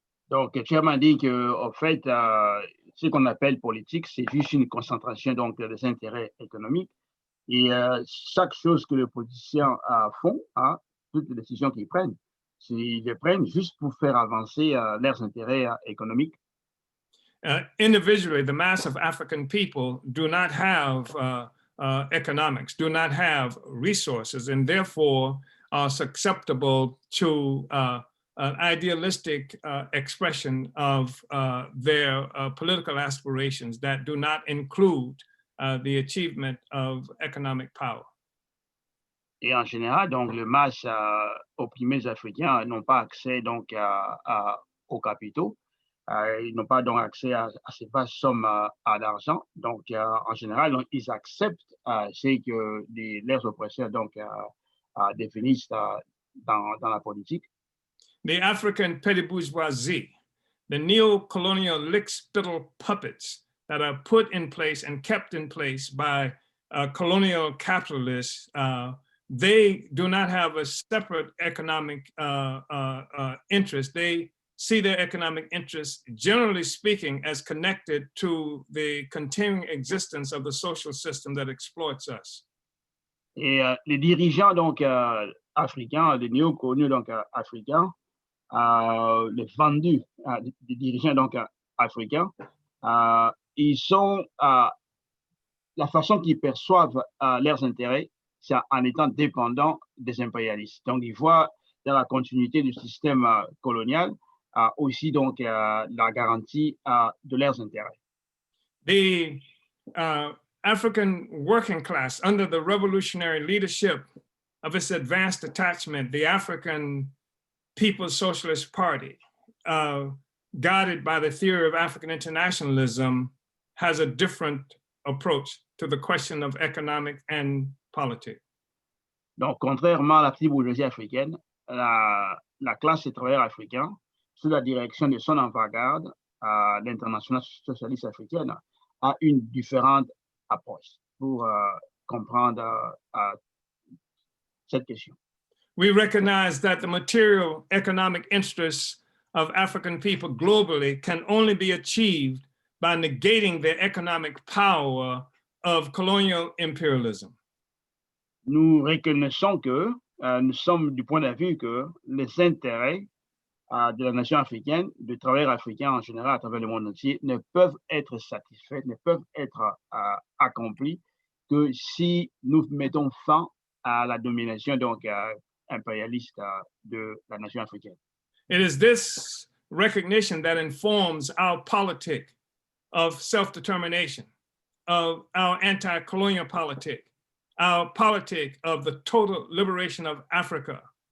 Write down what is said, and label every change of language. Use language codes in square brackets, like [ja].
[fr] Donc, le chairman dit que, en fait, ce qu'on appelle politique, c'est juste une concentration des intérêts économiques. Et chaque chose que les politiciens font, toutes les décisions qu'ils prennent, ils les prennent juste pour faire avancer leurs intérêts économiques. [en] Individually, the mass of African people do not have economics, do not have resources, and therefore are susceptible to an idealistic expression of their political aspirations that do not include the achievement of economic power. [fr] Et en général, donc, les masses opprimées africains n'ont pas accès aux capitaux. Ils n'ont pas donc accès à ces vastes sommes d'argent. Donc, en général, donc, ils acceptent ce que leurs oppresseurs définissent dans la politique. [en] The African petty bourgeoisie, the neo-colonial lick-spittle puppets that are put in place and kept in place by colonial capitalists, they do not have a separate economic interest. They see their economic interests, generally speaking, as connected to the continuing existence of the social system that exploits us. [fr] Et les dirigeants africains, les néocoloniaux africains, les vendus des dirigeants africains, ils sont la façon qu'ils perçoivent leurs intérêts, c'est en étant dépendants des impérialistes. Donc, ils voient dans la continuité du système colonial aussi la garantie de leurs intérêts. [en] The African working class, under the revolutionary leadership of its advanced attachment, the African People's Socialist Party, guided by the theory of African internationalism, has a different approach to the question of economic and politics. [fr] Donc, contrairement à la petite bourgeoisie africaine, la classe des travailleurs africains, sous la direction de son avant-garde, l'Internationale socialiste africaine, a une différente approche pour comprendre cette question. [en] We recognize that the material economic interests of African people globally can only be achieved by negating the economic power of colonial imperialism. [fr] Nous reconnaissons que nous sommes du point de vue que les intérêts de la nation africaine, de travailleurs africains en général à travers le monde entier, ne peuvent être satisfaits, ne peuvent être accomplis que si nous mettons fin à la domination donc impérialiste de la nation africaine. [en] It is this recognition that informs our politic of self-determination, of our anti-colonial politic, our politic of the total liberation of Africa.